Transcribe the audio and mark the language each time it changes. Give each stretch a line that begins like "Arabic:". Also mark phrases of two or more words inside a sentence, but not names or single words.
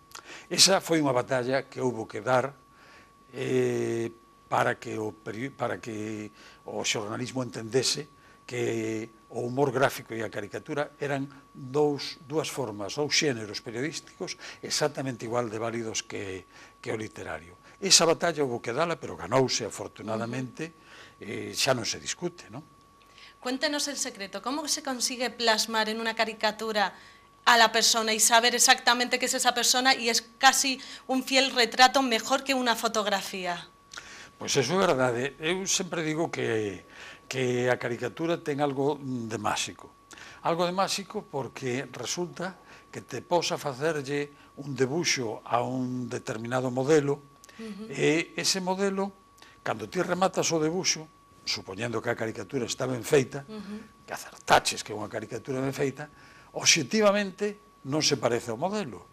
Galician: Esa foi unha batalla que houbo que dar para que o xornalismo entendese que o humor gráfico e a caricatura eran dúas formas ou xéneros periodísticos exactamente igual de válidos que o literario. Esa batalla houbo que dala, pero ganouse afortunadamente, xa non se discute, non?
Spanish: Cuéntenos el secreto, ¿cómo se consigue plasmar en una caricatura a la persona y saber exactamente qué es esa persona y es casi un fiel retrato mejor que una fotografía?
Galician: Pois eso é verdade. Eu sempre digo que a caricatura ten algo de máxico. Algo de máxico porque resulta que te posa facerlle un debuxo a un determinado modelo e ese modelo, cando ti rematas o debuxo, supoñendo que a caricatura está ben feita, que acertaches que é unha caricatura ben feita, obxectivamente non se parece ao modelo.